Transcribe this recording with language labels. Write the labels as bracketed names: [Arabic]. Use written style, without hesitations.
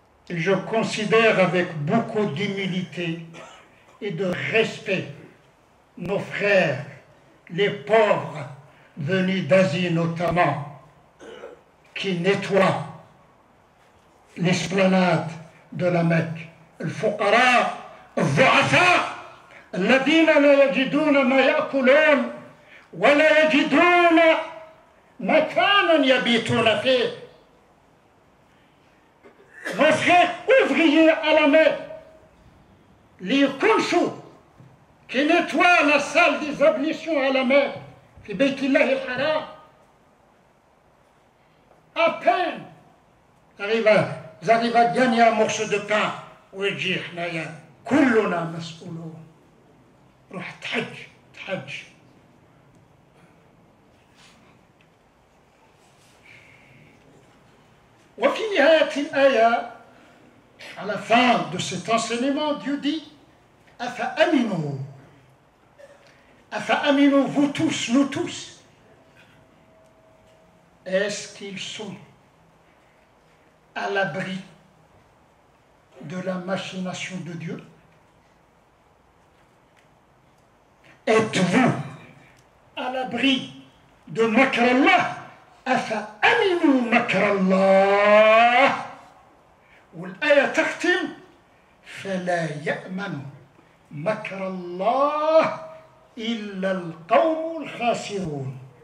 [French] Et je considère avec beaucoup d'humilité et de respect nos frères, les pauvres venus d'Asie notamment, qui nettoient l'esplanade de la Mecque. [Arabic] الفقراء الضعفاء الذين لا يجدون ما يأكلون ولا يجدون مكانا يبيتون فيه. [French] Nos frères ouvriers à la Mecque, les kunshous qui nettoient la salle des ablutions à la Mecque, [Arabic] في بيت الله الحرام, [French] à peine ils arrivent à gagner un morceau de pain [Arabic] ويجي حنايا كلنا مسؤولون. روح تحج. وفي نهاية الآية, [French] à la fin de cet enseignement, Dieu dit [Arabic] أفأمنوا [French] vous tous, nous tous. Est-ce qu'ils sont à l'abri de la machination de Dieu? Êtes-vous à l'abri de makr Allah? [Arabic] أفأمنوا مكر الله. والآية تختم فلا يأمن مكر الله إلا القوم الخاسرون.